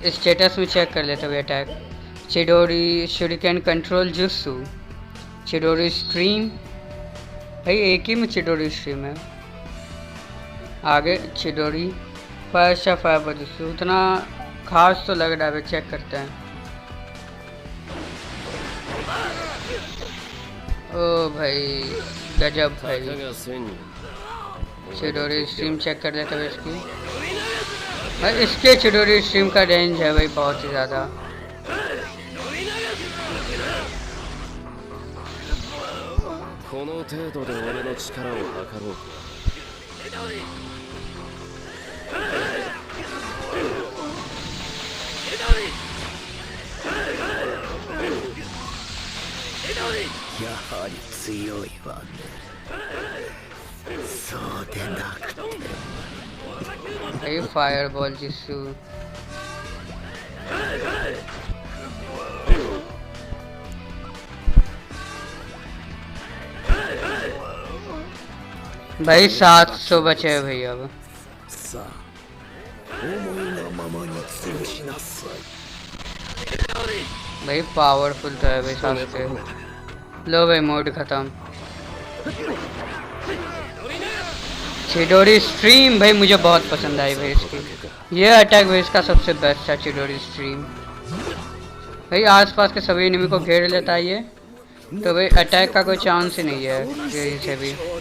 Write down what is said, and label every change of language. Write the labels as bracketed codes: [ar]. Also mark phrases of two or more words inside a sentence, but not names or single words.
[hi] स्टेटस में चेक कर लेते हुए अटैक। चिडोरी शुरिकेन कंट्रोल जुत्सु, चिडोरी स्ट्रीम, भाई एक ही में चिडोरी स्ट्रीम है। आगे चिडोरी फायर शा फायर जुत्सु, उतना खास तो लग रहा है, चेक करते हैं। ओ भाई गजब भाई। [ja] たかが1000人 [hi] चिडोरी स्ट्रीम चेक कर लेते हुए इसकी, भाई इसके चिडोरी स्ट्रीम का रेंज है भाई बहुत ही ज़्यादा। [ja] この程度で俺の力を測ろうか。やはり強いわね。そうでなくて [hi] भाई फायर बॉल जिसु, भाई 700 बचे हैं भाई अब। [ja] さあ思いのままに潰しなさい。 [hi] भाई पावरफुल तो है भाई सास्के। लो भाई मोड खत्म। चिडोरी स्ट्रीम भाई मुझे बहुत पसंद आई भाई इसकी, ये अटैक भाई इसका सबसे बेस्ट है चिडोरी स्ट्रीम। भाई आसपास के सभी एनिमी को घेर लेता है ये, तो भाई अटैक का कोई चांस ही नहीं है यही से भी।